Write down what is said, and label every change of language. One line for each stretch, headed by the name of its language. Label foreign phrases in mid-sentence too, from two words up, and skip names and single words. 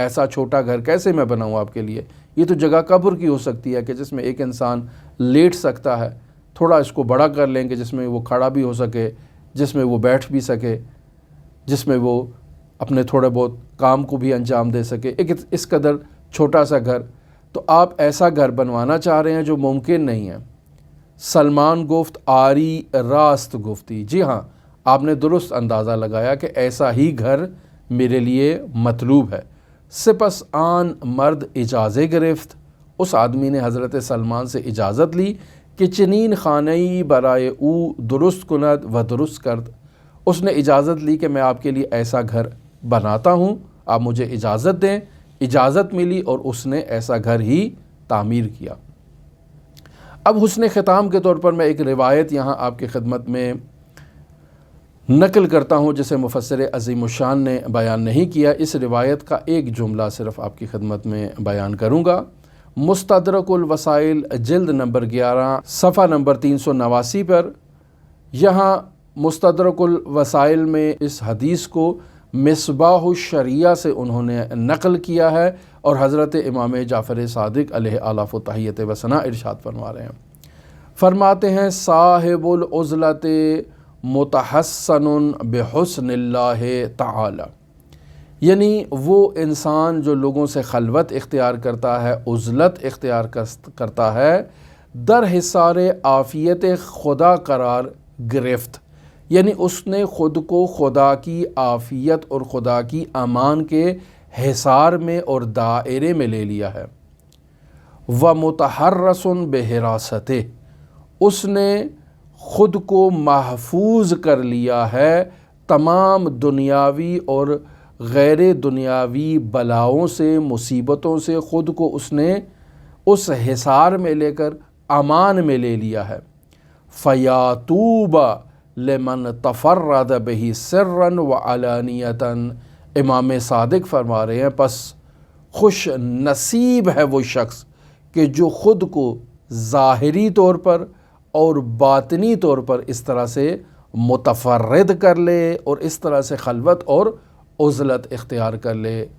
Urdu: ایسا چھوٹا گھر کیسے میں بناؤں آپ کے لیے؟ یہ تو جگہ قبر کی ہو سکتی ہے کہ جس میں ایک انسان لیٹ سکتا ہے، تھوڑا اس کو بڑا کر لیں کہ جس میں وہ کھڑا بھی ہو سکے، جس میں وہ بیٹھ بھی سکے، جس میں وہ اپنے تھوڑے بہت کام کو بھی انجام دے سکے، ایک اس قدر چھوٹا سا گھر۔ تو آپ ایسا گھر بنوانا چاہ رہے ہیں جو ممکن نہیں ہے۔
Persian: سلمان گفت آری راست گفتی،
Urdu: جی ہاں آپ نے درست اندازہ لگایا کہ ایسا ہی گھر میرے لیے مطلوب ہے۔
Persian: سپس آن مرد اجازت گرفت،
Urdu: اس آدمی نے حضرت سلمان سے اجازت لی کہ
Persian: چنین خانئی برائے او درست کند و درست کرد،
Urdu: اس نے اجازت لی کہ میں آپ کے لیے ایسا گھر بناتا ہوں، آپ مجھے اجازت دیں۔ اجازت ملی اور اس نے ایسا گھر ہی تعمیر کیا۔ اب حسن ختام کے طور پر میں ایک روایت یہاں آپ کی خدمت میں نقل کرتا ہوں جسے مفسر عظیم الشان نے بیان نہیں کیا۔ اس روایت کا ایک جملہ صرف آپ کی خدمت میں بیان کروں گا۔ مستدرک الوسائل جلد نمبر 11 صفحہ نمبر 389 پر، یہاں مستدرک الوسائل میں اس حدیث کو مصباح الشریعہ سے انہوں نے نقل کیا ہے، اور حضرت امام جعفر صادق علیہ آلاف و تحیت و ثنا ارشاد فرما رہے ہیں، فرماتے ہیں
Arabic: صاحب العزلت متحسن بحسن اللہ تعالی،
Urdu: یعنی وہ انسان جو لوگوں سے خلوت اختیار کرتا ہے، عزلت اختیار کرتا ہے،
Persian: در حصار عافیت خدا قرار گرفت،
Urdu: یعنی اس نے خود کو خدا کی عافیت اور خدا کی امان کے حصار میں اور دائرے میں لے لیا ہے۔
Arabic: وَمُتَحَرَّسٌ بِحِرَاسَتِهِ،
Urdu: اس نے خود کو محفوظ کر لیا ہے تمام دنیاوی اور غیر دنیاوی بلاؤں سے، مصیبتوں سے خود کو اس نے اس حصار میں لے کر امان میں لے لیا ہے۔
Arabic: فَيَاتُوبَ لِمَنْ تَفَرَّدَ بِهِ سِرًّا وَعَلَانِيَةً،
Urdu: امام صادق فرما رہے ہیں پس خوش نصیب ہے وہ شخص کہ جو خود کو ظاہری طور پر اور باطنی طور پر اس طرح سے متفرد کر لے اور اس طرح سے خلوت اور عزلت اختیار کر لے۔